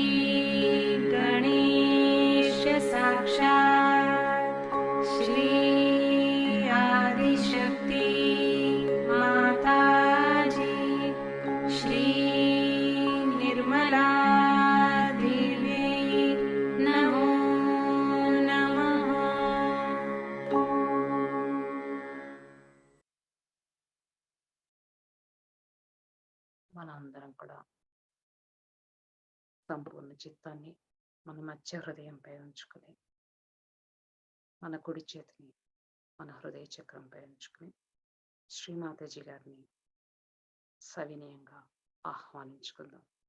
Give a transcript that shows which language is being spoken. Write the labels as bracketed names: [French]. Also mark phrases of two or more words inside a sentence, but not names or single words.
[Sanskrit] गणेश साक्षात् श्री आदिशक्ति माताजी श्री निर्मला देवी नमो नमः. [Telugu] మనందరం కూడా సంపూర్ణ చిత్తాన్ని మన మధ్య హృదయంపై ఉంచుకుని మన కుడి చేతిని మన హృదయ చక్రంపై ఉంచుకుని శ్రీమాతాజీ గారిని సవినయంగా ఆహ్వానించుకుందాం.